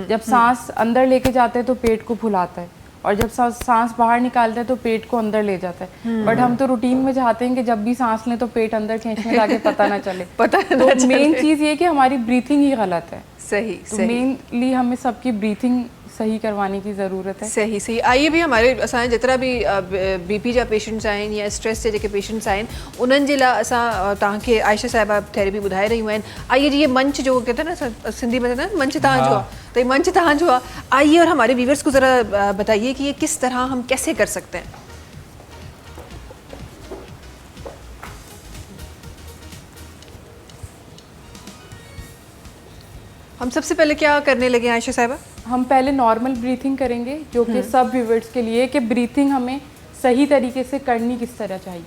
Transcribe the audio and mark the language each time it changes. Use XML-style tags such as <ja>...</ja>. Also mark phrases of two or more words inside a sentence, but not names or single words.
<ur>جب سانس اندر لے کے جاتے ہیں تو پیٹ کو پھلاتا ہے اور جب سانس باہر نکالتا ہے تو پیٹ کو اندر لے جاتا ہے. بٹ ہم تو روٹین میں چاہتے ہیں کہ جب بھی سانس لیں تو پیٹ اندر کھینچنے لگے پتا نہ چلے. تو مین چیز یہ کہ ہماری بریدنگ ہی غلط ہے. सही تو مینلی ہمیں سب کی بریدنگ صحیح کروانے کی ضرورت ہے. صحیح صحیح آئیے بھی ہمارے</ur> <sd>असांजे जेतिरा भी बीपी जा पेशेंट्स आहिनि या स्ट्रेस जे जेके पेशेंट्स आहिनि उन्हनि जे लाइ असां तव्हांखे आयशा साहिबा थेरेपी ॿुधाए रहियूं आहिनि।</sd> <ur>آئیے جی یہ منچ جو کہتے ہیں نا سندھی میں کہتے ہیں</ur> <sd>मंच तव्हांजो आहे</sd> <ur>تو یہ</ur> <sd>मंच तव्हांजो आहे।</sd> <ur>آئیے اور ہمارے ویورز کو ذرا بتائیے کہ یہ کس طرح ہم کیسے کر سکتے ہیں. ہم سب سے پہلے کیا کرنے لگے عائشہ صاحبہ? ہم پہلے</ur> <en>normal breathing</en> <ur>کریں گے جو کہ سب ویورز کے لیے کہ بریدنگ ہمیں صحیح طریقے سے کرنی کس طرح چاہیے.</ur>